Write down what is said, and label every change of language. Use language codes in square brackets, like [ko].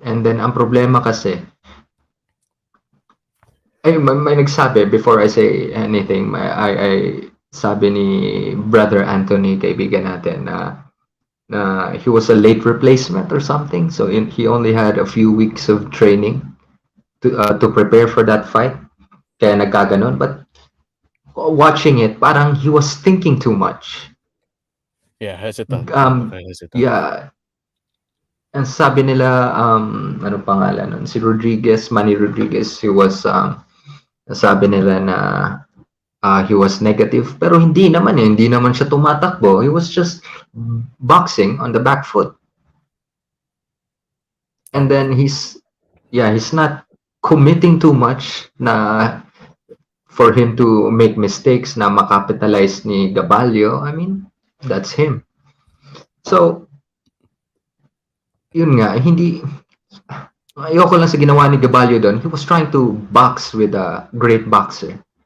[en] And then, [tl] ang problema kasi, may nagsabi, [en] before I say anything, [tl] sabi ni [en] Brother Anthony, [tl] kaibigan natin, na [en] he was a late replacement or something. So he only had a few weeks of training to prepare for that fight. [tl] Kaya nagkaganon. [en] But watching it, parang he was thinking too much. Yeah, hesitant. Um, [tl] Napaka-hesitant. yeah, ang sabi nila, ano pangalan nun? Si Rodriguez, Manny Rodriguez, sabi nila na [en] he was negative. [tl] Pero hindi naman eh, hindi naman siya tumatakbo. [en] He was just boxing on the back foot. And then he's not committing too much na for him to make mistakes [tl] na makapitalize ni Gaballo. [en] I mean, that's him. So, [tl] yun nga, ayoko lang sa ginawa ni Gaballo doon. [en] He was trying to box with a great boxer.